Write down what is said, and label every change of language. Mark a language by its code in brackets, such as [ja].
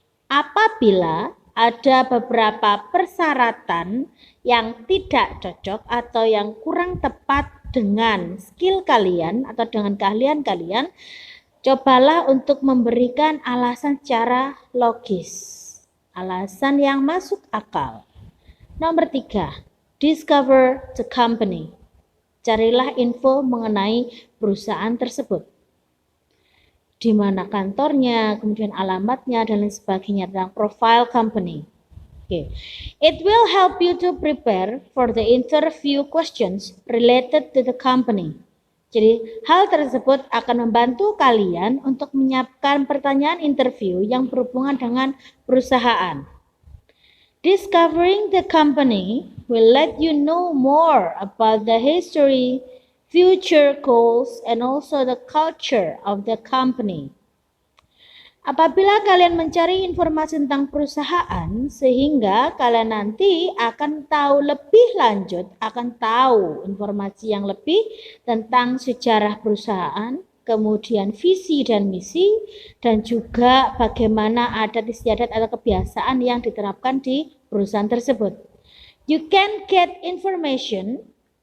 [id] Apabila ada beberapa persyaratan yang tidak cocok atau yang kurang tepat dengan skill kalian atau dengan keahlian kalian, cobalah untuk memberikan alasan secara logis, alasan yang masuk akal. [en] Nomor 3, discover the company. [id] Carilah info mengenai perusahaan tersebut. Di mana kantornya, kemudian alamatnya, dan lain sebagainya, tentang profile company. [en] It will help you to prepare for the interview questions related to the company. [id] Jadi, hal tersebut akan membantu kalian untuk menyiapkan pertanyaan interview yang berhubungan dengan perusahaan. [en] Discovering the company will let you know more about the history, future goals, and also the culture of the company. [id] Apabila kalian mencari informasi tentang perusahaan, sehingga kalian nanti akan tahu lebih lanjut, akan tahu informasi yang lebih tentang sejarah perusahaan, kemudian visi dan misi, dan juga bagaimana adat istiadat atau kebiasaan yang diterapkan di perusahaan tersebut. [en] You can get information